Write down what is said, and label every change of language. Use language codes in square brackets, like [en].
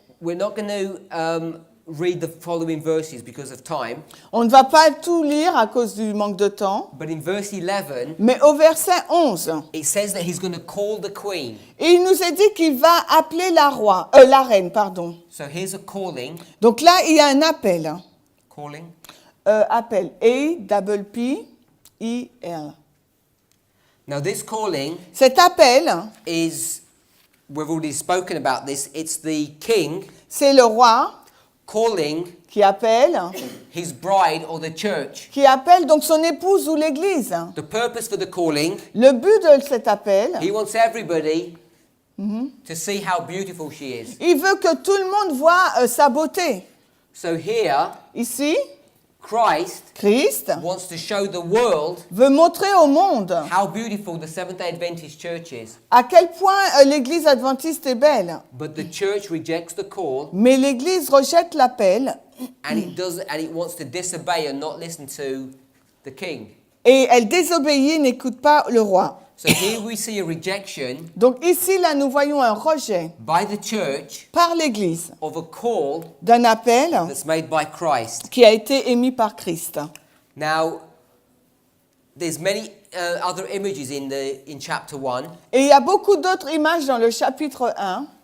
[en] We're not going to read the following verses because of time, [fr] On ne va pas tout lire à cause du manque de temps. [en] but in verse 11, [fr] Mais au verset 11, [en] it says that he's going to call the queen. [fr] il nous est dit qu'il va appeler la reine, pardon. [en] So here's a calling. [fr] Donc là, il y a un appel. [en] Calling. [fr] Appel. A-P-P-I-L. [en] Now this calling [fr] Cet appel, [en] is, we've already spoken about this, it's the king [fr] c'est le roi [en] calling [fr] qui appelle [en] his bride or the church. [fr] donc son épouse ou l'église. [en] The purpose for the calling, [fr] Le but de cet appel, [en] he wants everybody to see how beautiful she is. [fr] il veut que tout le monde voit sa beauté. [en] So here, [fr] Ici, [en] Christ [fr] Christ [en] wants to show the world [fr] veut montrer au monde [en] how beautiful the Seventh-day Adventist church is. [fr] à quel point l'église adventiste est belle. [en] But the church rejects the call, [fr] Mais l'église rejette l'appel [en] and it wants to disobey and not listen to the king. [fr] et elle désobéit, n'écoute pas le roi. [en] So here we see a rejection [fr] Donc ici, là, nous voyons un rejet [en] by the church [fr] par l'église [en] of a call [fr] d'un appel [en] that's made by Christ. [fr] qui a été émis par Christ. [en] Now, there's many other images in chapter 1. [fr] Et il y a beaucoup d'autres images dans le chapitre 1.